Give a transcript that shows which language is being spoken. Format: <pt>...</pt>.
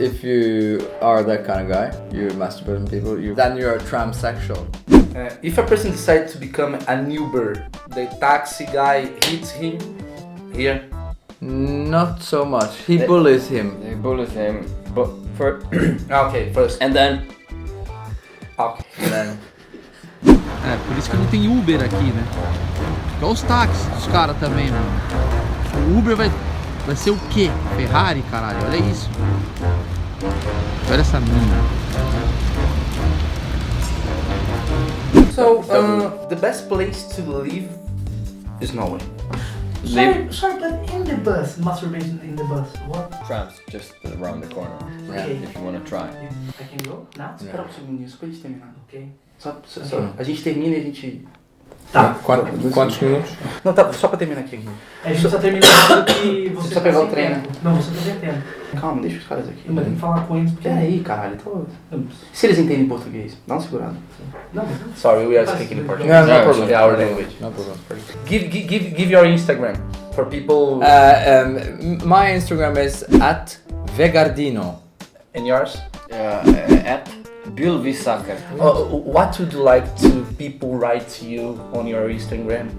<en>If you are that kind of guy, you masturbate on people, then you're a tramsexual. If a person decides to become an Uber, the taxi guy hits him here. Not so much. He bullies him. They bullies him, but for... Okay, first. And then... Okay. And then</en> <pt>Por isso que não tem Uber aqui, né? Igual os táxis dos caras também, mano. O Uber vai ser o quê? Ferrari, caralho, olha isso. Olha essa mina.</pt> <en>So, the best place to live is Norway. Sorry, but in the bus, masturbation in the bus, what? Trams, just around the corner. Okay. If you want to try. I can go now?</en> <pt>Espera um segundinho, só pra gente terminar. Ok. Só, a gente termina e a gente... Tá. Quantos minutos? Não, tá, só pra terminar aqui. A gente só terminando que você Só pegar o trem, né? Não, você tá sem tempo. Calma, deixa os caras aqui. Mas tem que falar com eles porque... Peraí, caralho. Se eles entendem português, dá uma segurada. Não,</pt> <en>Sorry, we are speaking in Portuguese. No, no problem. Yeah, our language. No problem. Give your Instagram for people. My Instagram is @vegardino. And yours? At Ylvis. What would you like to people write to you on your Instagram?</en>